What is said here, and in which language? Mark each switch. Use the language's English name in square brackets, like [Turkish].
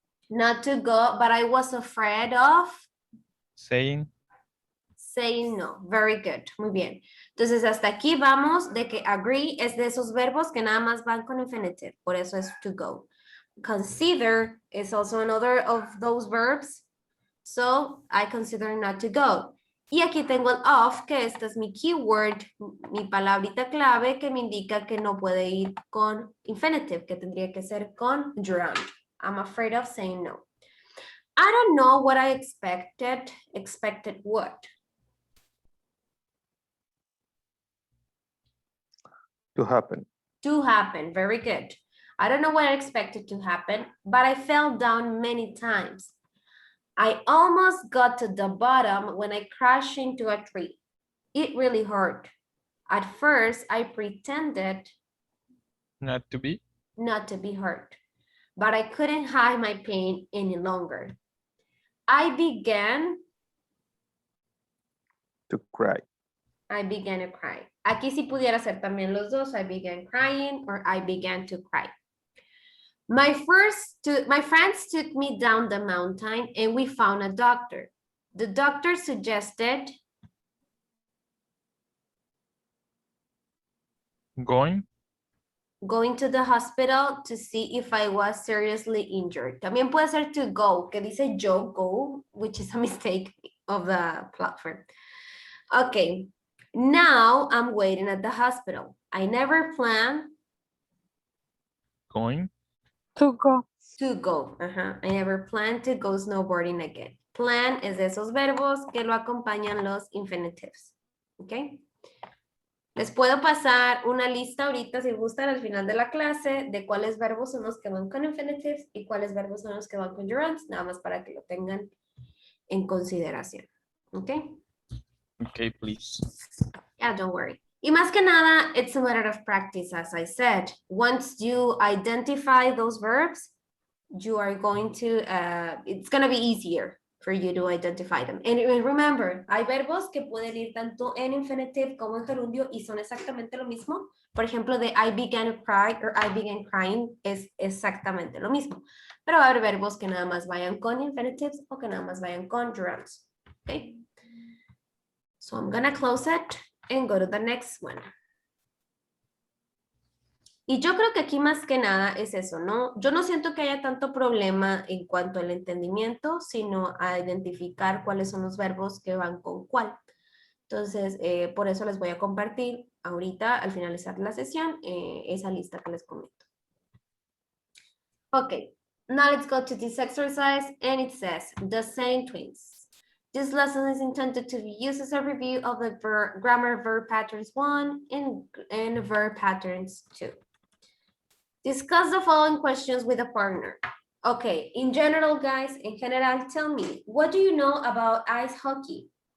[English] Not to go, but I was afraid of Saying. saying no, very good, [Spanish] muy bien. Entonces hasta aquí vamos de que agree es de esos verbos que nada más van con infinitive, por eso es to go. [English] Consider is also another of those verbs, so I consider not to go. [Spanish] Y aquí tengo el of, que esta es mi keyword, mi palabrita clave que me indica que no puede ir con infinitive, que tendría que ser con gerund. [English] I'm afraid of saying no. I don't know what I expected. Expected what? To happen. To happen, very good. I don't know what I expected to happen, but I fell down many times. I almost got to the bottom when I crashed into a tree. It really hurt. At first, I pretended Not to be. not to be hurt, but I couldn't hide my pain any longer. I began To cry. to cry. [Spanish] Aquí sí pudiera ser también los dos. [English] I began crying or I began to cry. My friends took me down the mountain and we found a doctor. The doctor suggested Going. going to the hospital to see if I was seriously injured. [Spanish] También puede ser [English] to go, [Spanish] que dice yo [English] go, which is a mistake of the platform. Okay, now I'm waiting at the hospital. I never planned Going. To go. to go. I never planned to go snowboarding again. [Spanish] Plan es de esos verbos que lo acompañan los infinitives. Okay. Les puedo pasar una lista ahorita, si gustan, al final de la clase, de cuáles verbos son los que van con infinitives y cuáles verbos son los que van con gerunds, nada más para que lo tengan en consideración. ¿Ok? [English] Okay, please. Yeah, don't worry. [Spanish] Y más que nada, [English] it's a matter of practice, as I said. Once you identify those verbs, you are going to, it's going to be easier for you to identify them. And remember, [Spanish] hay verbos que pueden ir tanto en infinitive como en gerundio y son exactamente lo mismo. Por ejemplo, de [English] I began to cry or I began crying [Spanish] es exactamente lo mismo. Pero va a haber verbos que nada más vayan con infinitives o que nada más vayan con gerunds. [English] Okay. So I'm going to close it and go to the next one. [Spanish] Y yo creo que aquí más que nada es eso, ¿no? Yo no siento que haya tanto problema en cuanto al entendimiento, sino a identificar cuáles son los verbos que van con cuál. Entonces, por eso les voy a compartir ahorita, al finalizar la sesión, esa lista que les comento. [English] Okay, now let's go to this exercise, and it says, the same twins. This lesson is intended to be used as a review of the grammar verb patterns 1 and verb patterns 2. Discuss the following questions with a partner. Okay, in general, guys, in general, tell me, what do you know about ice hockey?